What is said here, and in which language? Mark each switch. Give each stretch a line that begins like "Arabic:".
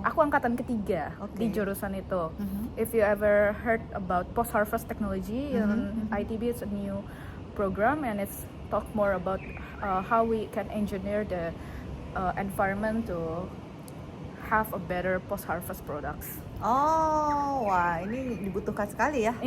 Indonesian: Aku angkatan ketiga di jurusan itu.
English: If you ever heard about post harvest technology in ITB, it's a new program and it's talk more about how we can engineer the environment to have a better post harvest products.
Indonesian: Oh, wah ini dibutuhkan sekali ya.